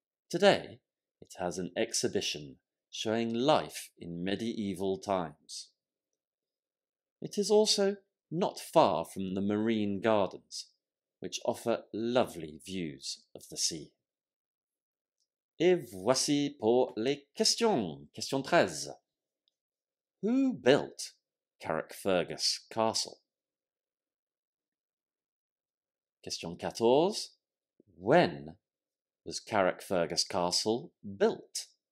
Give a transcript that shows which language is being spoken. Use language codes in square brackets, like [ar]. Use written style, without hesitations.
[en] Today, it has an exhibition showing life in medieval times. It is also not far from the marine gardens, which offer lovely views of the sea. [fr] Et voici pour les questions. [en] Question 13. Who built Carrickfergus Castle? Question 14. When was Carrickfergus Castle built?